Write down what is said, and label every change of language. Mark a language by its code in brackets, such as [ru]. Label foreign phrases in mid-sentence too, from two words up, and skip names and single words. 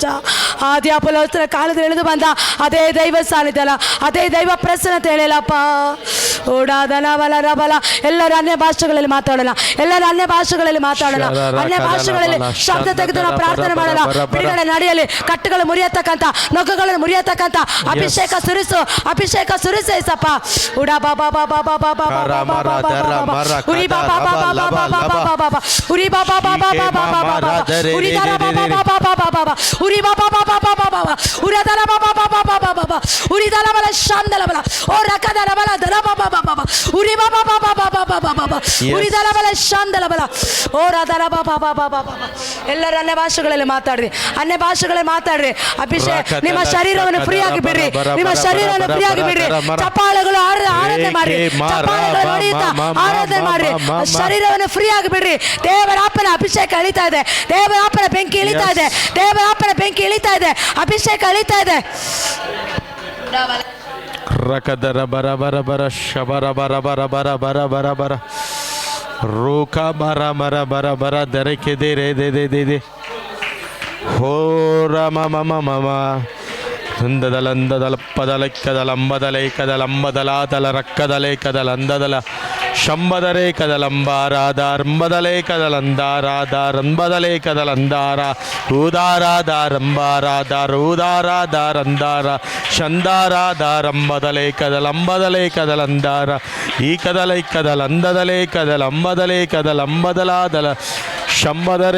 [kn] ಆದಿ ಅಪೊಸ್ತಲರ ಕಾಲದಲ್ಲಿ ಇಳಿದು ಬಂದ ಅದೇ ದೈವ ಸಾನ್ನಿಧ್ಯ, ಅದೇ ದೈವ ಪ್ರಸನ್ನತೆ ಹೇಳಿಲ್ಲಪ್ಪ. ಓಡಾದನ ಬಲ ರಬಲ. ಎಲ್ಲರೂ ಅನ್ಯ ಭಾಷೆಗಳಲ್ಲಿ ಮಾತಾಡೋಣ, ಎಲ್ಲರೂ ಅನ್ಯ ಭಾಷೆಗಳಲ್ಲಿ ಮಾತಾಡೋಣ, ಅನ್ಯ ಭಾಷೆಗಳಲ್ಲಿ ಶಬ್ದ ತೆಗೆದು ನಾವು ಪ್ರಾರ್ಥನೆ ಮಾಡೋಣ. ಬಿಡುಗಡೆ ನಡೆಯಲಿ, ಕಟ್ಟುಗಳು ಮುರಿಯತಕ್ಕಂಥ, ನೊಗಗಳನ್ನು ಮುರಿಯತಕ್ಕಂಥ ಅಭಿಷೇಕ ಸುರಿಸು, ಅಭಿಷೇಕ ಸುರಿಸು ಏಸಪ್ಪ. ಉಡಾ ಬಾಬಾ ಬಾಬಾ ಬಾಬಾ ಬಾಬಾ ಉರಿ ಬಾಬಾ ಬಾಬಾ ಬಾಬಾ ಬಾಬಾ ಉರಿ ಬಾಬಾ ಬಾಬಾ ಬಾಬಾ ಬಾಬಾ ಉರಿ ದಾರ ಬಾಬಾ ಬಾಬಾ ಬಾಬಾ ಉರಿ ಬಾಬಾ ಬಾಬಾ ಬಾಬಾ ಉರದರ ಬಾಬಾ ಬಾಬಾ ಬಾಬಾ ಬಾಬಾ ಉರಿ ದಲ ಬಲ ಶಾಂದಲ ಬಲ ಓ ರಕದರ ಬಲ ದರ ಬಾಬಾ ಬಾಬಾ ಉರಿ ಬಾಬಾ ಬಾಬಾ ಬಾಬಾ ಬಾಬಾ ಬಾಬಾ ಉರಿ ದಲ ಬಲ ಶಾಂದಲ ಬಲ ಓ ರದರ ಬಾಬಾ ಬಾಬಾ ಬಾಬಾ. ಎಲ್ಲರೂ ಅನ್ಯ ಭಾಷೆಗಳಲ್ಲಿ ಮಾತಾಡ್ರಿ, ಅನ್ಯ ಭಾಷೆಗಳಲ್ಲಿ ಮಾತಾಡ್ರಿ. ಅಭಿಷೇಕ ನಿಮ್ಮ ಶರೀರವನ್ನು ಫ್ರೀ ಆಗಿ ಬಿಡ್ರಿ, ನಿಮ್ಮ ಶರೀರವನ್ನು ಫ್ರೀ ಆಗಿ ಬಿಡ್ರಿ. ಚಪ್ಪಾಳೆಗಳು ಆರಾಧನೆ ಮಾಡ್ರಿ, ಚಪ್ಪಾಳೆಗಳು ಹೊಡೆಯುತ್ತಾ ಆರಾಧನೆ ಮಾಡ್ರಿ. ಶರೀರವನ್ನು ಫ್ರೀ ಆಗಿ ಬಿಡ್ರಿ. ದೇವರಾಪನ ಅಭಿಷೇಕ ಇಳಿತಾ ಇದೆ, ದೇವರಾಪನ ಬೆಂಕಿ ಇಳಿತಾ ಇದೆ, ದೇವರಾಪನ ಬೆಂಕಿ ಇಳಿತಾ ಇದೆ, ಅಭಿಷೇಕ ಇಳಿತಾ ಇದೆ. ರಕದರ ಬರ ಬರ ಬರ ಶಬರ ಬರ ಬರ ಬರ ಬರ ಬರ ಬರ ರೂಕ ಬರ ಮರ ಬರ ಬರ ದರಕೆ ದೇ ರೇ ದೇ ದೇ ದೇ ದೇ ಹೋ ರಮ ಮಮ ಮಮ ಅಂದದಲಂದದಲಪ್ಪದಲೆಕ್ಕದಲಂಬದಲೈಕದಲಂಬದಲಾದಲ ರಕ್ಕದಲೇಕದಲಂದದಲ ಶಂಬದರೇಕದಲಂಬಾರಾದಾರ್ಂಬದಲೇಕದಲಂದಾರಾದಾರಂಬದಲೇಕದಲಂದಾರ ಊದಾರಾದಾರಂಬಾರಾದಾರೂದಾರಾದಾರಂದಾರ ಶಂದಾರಾದಾರಂಬದಲೇಕದಲಂಬದಲೇಕದಲಂದಾರ ಈಕದಲೈಕದಲಂದದಲೇಕದಲಂಬದಲೇಕದಲಂಬದಲಾದಲ ಶಂಬದರೇ